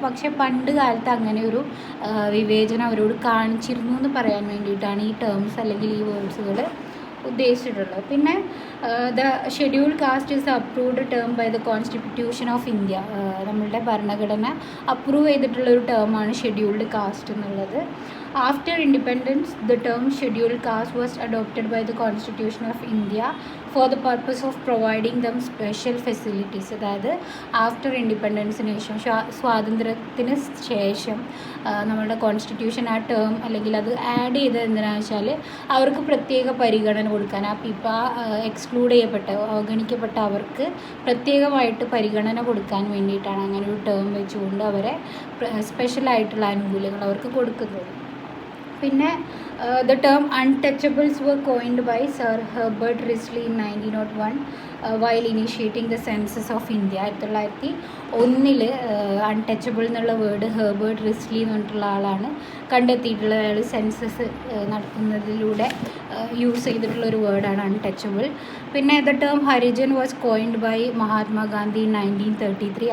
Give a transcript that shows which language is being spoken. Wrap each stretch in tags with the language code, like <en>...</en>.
<ml>പക്ഷേ പണ്ട് കാലത്ത് അങ്ങനെ ഒരു വിവേചനം അവരോട് കാണിച്ചിരുന്നു എന്ന് പറയാൻ വേണ്ടിയിട്ടാണ് ഈ ടേംസ് അല്ലെങ്കിൽ ഈ വേർഡ്സുകൾ ഉദ്ദേശിച്ചിട്ടുള്ളത്.</ml> <en>പിന്നെ the scheduled caste is approved term by the constitution of India.</en> <ml>നമ്മളുടെ ഭരണഘടന അപ്രൂവ് ചെയ്തിട്ടുള്ളൊരു ടേമാണ് ഷെഡ്യൂൾഡ് കാസ്റ്റ് എന്നുള്ളത്.</ml> <en>After independence, the term scheduled caste was adopted by the Constitution of India for the purpose of providing them special facilities.</en> <ml>അതായത് after ഇൻഡിപെൻഡൻസിന് ശേഷം, സ്വാതന്ത്ര്യത്തിന് ശേഷം നമ്മളുടെ constitution ആ term അല്ലെങ്കിൽ അത് ആഡ് ചെയ്തത് എന്തിനാണെന്ന് വെച്ചാൽ അവർക്ക് പ്രത്യേക പരിഗണന കൊടുക്കാൻ, എക്സ്ക്ലൂഡ് ചെയ്യപ്പെട്ട, അവഗണിക്കപ്പെട്ട അവർക്ക് പ്രത്യേകമായിട്ട് പരിഗണന കൊടുക്കാൻ വേണ്ടിയിട്ടാണ് അങ്ങനെ ഒരു ടേം വെച്ചുകൊണ്ട് അവരെ സ്പെഷ്യലായിട്ടുള്ള ആനുകൂല്യങ്ങൾ അവർക്ക് കൊടുക്കുന്നത്.</ml> <en>പിന്നെ the term untouchables were coined by Sir Herbert Risley in 1901 while initiating the census of India.</en> <ml>1901 untouchable എന്നുള്ള വേർഡ് ഹെർബർട്ട് റിസ്ലി എന്ന് പറഞ്ഞിട്ടുള്ള ആളാണ് കണ്ടെത്തിയിട്ടുള്ളത്. അയാൾ സെൻസസ് നടത്തുന്നതിലൂടെ യൂസ് ചെയ്തിട്ടുള്ളൊരു വേർഡാണ് അൺടച്ചബിൾ.</ml> <en>പിന്നെ the term Harijan was coined by Mahatma Gandhi 1933.</en>